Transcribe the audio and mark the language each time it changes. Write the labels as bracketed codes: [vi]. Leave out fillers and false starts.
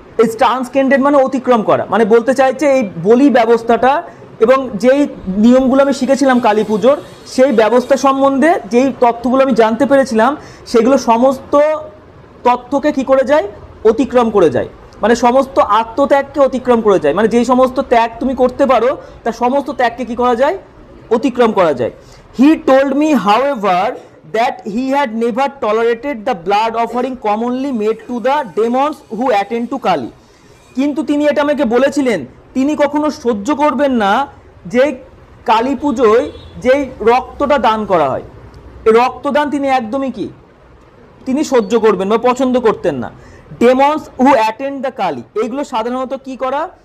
[bn] এই ট্রান্সকেন্ডেড মানে অতিক্রম করা, মানে বলতে চাইছে এই বলি ব্যবস্থাটা এবং যেই নিয়মগুলো আমি শিখেছিলাম কালী পুজোর, সেই ব্যবস্থা সম্বন্ধে যেই তথ্যগুলো আমি জানতে পেরেছিলাম, সেগুলো সমস্ত তথ্যকে কি করে যায়? অতিক্রম করে যায়, মানে সমস্ত আত্মত্যাগকে অতিক্রম করে যায়। মানে যেই সমস্ত ত্যাগ তুমি করতে পারো, তার সমস্ত ত্যাগকে কি করা যায়? অতিক্রম করা যায়। [en] He told me however that he had never tolerated the blood offering commonly made to the demons who attend to Kali. [bn] কিন্তু তিনি এটা আমাকে বলেছিলেন, তিনি কখনো সহ্য করবেন না যে কালী পুজোয় যেই রক্তটা দান করা হয়, এই রক্তদান তিনি একদমই কি তিনি সহ্য করবেন বা পছন্দ করতেন না। [en] demons who attend the Kali, [bn] এইগুলো সাধারণত কি করা?